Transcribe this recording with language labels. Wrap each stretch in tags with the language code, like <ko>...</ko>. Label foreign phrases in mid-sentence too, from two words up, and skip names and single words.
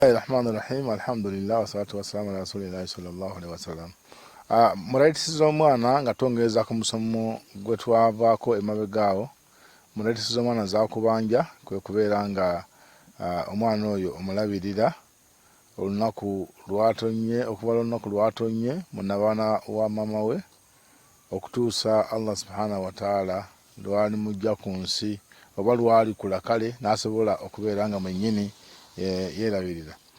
<ar>بسم الله الرحمن الرحيم. الحمد لله والصلاة والسلام على رسول الله صلى الله عليه وسلم.</ar> <lg>Muraitisiza omwana nga tongereza ku musomo gwe twavaako emabegaawo. Muraitisiza omwana zakubanja kwe kubeera nga omwana oyo omulabirira olunaku lwatonye okuva olunaku lwatonye munabaana wa mama we okutuusa Allah</lg> <ar>سبحانه وتعالى</ar> <lg>lwali mujja ku nsi oba lwali kulakale n'asobola okubeera nga mwennyini yerabirira.</lg>